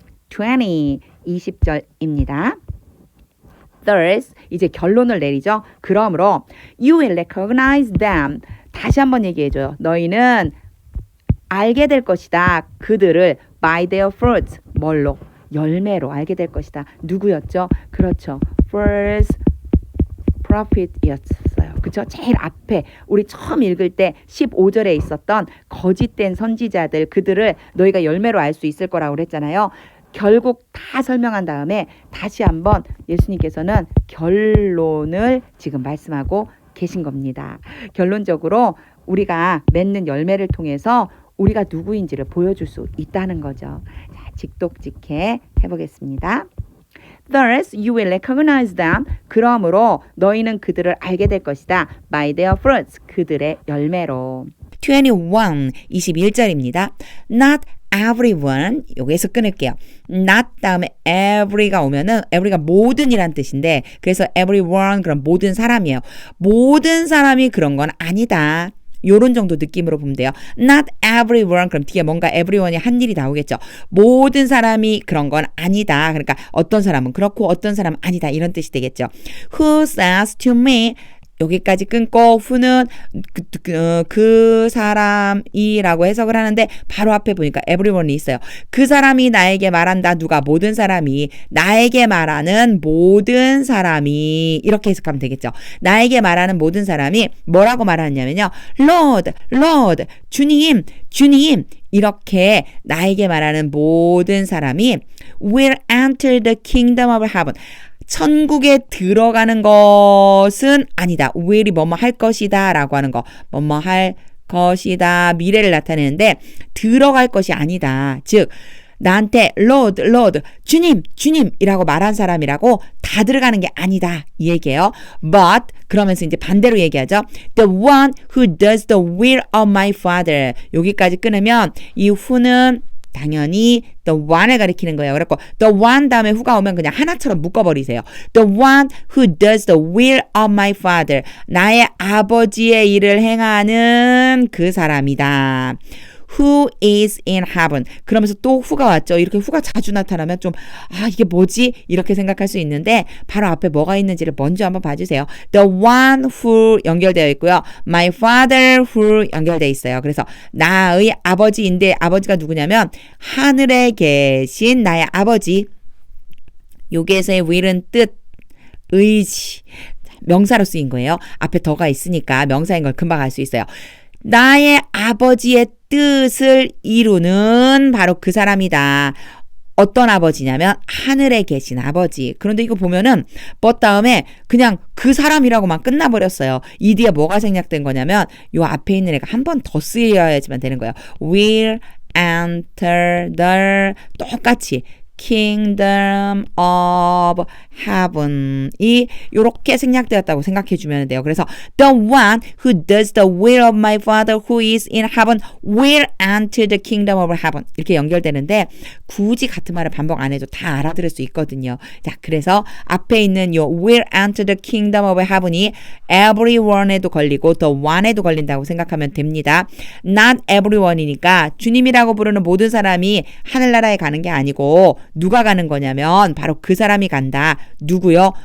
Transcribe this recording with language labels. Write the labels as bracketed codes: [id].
[ko] 20, 20절입니다. Thus, 이제 결론을 내리죠. 그러므로 [en] you will recognize them. [ko] 다시 한번 얘기해줘요. 너희는 알게 될 것이다. 그들을 [en] by their fruits, [ko] 뭘로? 열매로 알게 될 것이다. 누구였죠? 그렇죠. [en] First prophet이었어요. [ko] 그렇죠? 제일 앞에 우리 처음 읽을 때 15절에 있었던 거짓된 선지자들 그들을 너희가 열매로 알 수 있을 거라고 그랬잖아요. 결국 다 설명한 다음에 다시 한번 예수님께서는 결론을 지금 말씀하고 계신 겁니다. 결론적으로 우리가 맺는 열매를 통해서 우리가 누구인지를 보여줄 수 있다는 거죠. 자, 직독직해 해보겠습니다. [en] Thus you will recognize them. [ko] 그러므로 너희는 그들을 알게 될 것이다. [en] By their fruits. [ko] 그들의 열매로. 21, 21절입니다. [en] Not everyone. [ko] 여기에서 끊을게요. Not 다음에 every가 오면은 every가 모든이란 뜻인데 그래서 everyone 그럼 모든 사람이에요. 모든 사람이 그런 건 아니다. 요런 정도 느낌으로 보면 돼요. [en] Not everyone. [ko] 그럼 뒤에 뭔가 everyone이 한 일이 나오겠죠. 모든 사람이 그런 건 아니다. 그러니까 어떤 사람은 그렇고 어떤 사람은 아니다. 이런 뜻이 되겠죠. [en] Who says to me, [ko] 여기까지 끊고 who는 그 사람이라고 해석을 하는데 바로 앞에 보니까 everyone이 있어요. 그 사람이 나에게 말한다. 누가? 모든 사람이. 나에게 말하는 모든 사람이 이렇게 해석하면 되겠죠. 나에게 말하는 모든 사람이 뭐라고 말하냐면요. [en] Lord, Lord, [ko] 주님, 주님 이렇게 나에게 말하는 모든 사람이 [en] will enter the kingdom of heaven. [ko] 천국에 들어가는 것은 아니다. will이 뭐뭐 할 것이다 라고 하는 거. 뭐뭐 할 것이다. 미래를 나타내는데 들어갈 것이 아니다. 즉 나한테 Lord, Lord, 주님, 주님이라고 말한 사람이라고 다 들어가는 게 아니다. 이 얘기예요. But 그러면서 이제 반대로 얘기하죠. [en] The one who does the will of my father. [ko] 여기까지 끊으면 이 who는 당연히 the one을 가리키는 거예요. 그래서 the one 다음에 who가 오면 그냥 하나처럼 묶어버리세요. The one who does the will of my father. 나의 아버지의 일을 행하는 그 사람이다. [en] Who is in heaven. [ko] 그러면서 또 who가 왔죠. 이렇게 who가 자주 나타나면 좀 이게 뭐지? 이렇게 생각할 수 있는데 바로 앞에 뭐가 있는지를 먼저 한번 봐주세요. The one who 연결되어 있고요. My father who 연결되어 있어요. 그래서 나의 아버지인데 아버지가 누구냐면 하늘에 계신 나의 아버지. 여기에서의 will은 뜻, 의지, 명사로 쓰인 거예요. 앞에 더가 있으니까 명사인 걸 금방 알 수 있어요. 나의 아버지의 뜻을 이루는 바로 그 사람이다. 어떤 아버지냐면 하늘에 계신 아버지. 그런데 이거 보면은 but 다음에 그냥 그 사람이라고만 끝나버렸어요. 이 뒤에 뭐가 생략된 거냐면 요 앞에 있는 애가 한 번 더 쓰여야지만 되는 거예요. [en] will enter the [ko] 똑같이 kingdom of heaven이 이렇게 생략되었다고 생각해 주면 돼요. [en] 그래서 the one who does the will of my father who is in heaven will enter the kingdom of heaven [ko] 이렇게 연결되는데 굳이 같은 말을 반복 안 해도 다 알아들을 수 있거든요. 자, 그래서 앞에 있는 요 [en] will enter the kingdom of heaven [ko] 이 everyone에도 걸리고 the one에도 걸린다고 생각하면 됩니다. not everyone이니까 주님이라고 부르는 모든 사람이 하늘나라에 가는 게 아니고 누가 가는 거냐면 바로 그 사람이 간다. 누구요?